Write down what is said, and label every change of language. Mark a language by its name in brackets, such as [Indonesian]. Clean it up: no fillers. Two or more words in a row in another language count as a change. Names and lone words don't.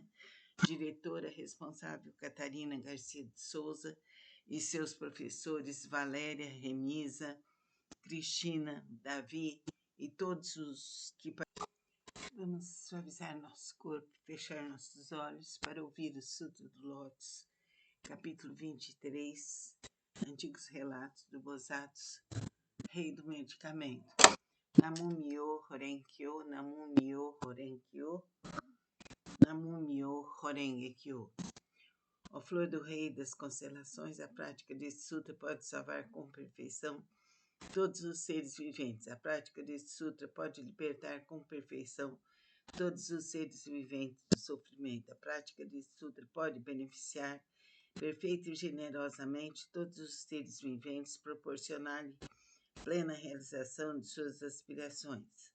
[Portuguese] Diretora responsável Catarina Garcia de Souza e seus professores Valéria, Remisa, Cristina, Davi e todos os que Vamos suavizar nosso corpo, fechar nossos olhos para ouvir o Sutra do Lótus, capítulo 23, Antigos Relatos do Bosatsu, Rei do Medicamento. [Japanese] Namu Myo Horenkyo, Namu Myo Horenkyo, Namu Myo Horengekyo. [Portuguese] Ó Flor do Rei das Constelações, a prática desse sutra pode salvar com perfeição todos os seres viventes. A prática desse sutra pode libertar com perfeição todos os seres viventes do sofrimento. A prática desse sutra pode beneficiar perfeita e generosamente todos os seres viventes, proporcionar-lhe plena realização de suas aspirações.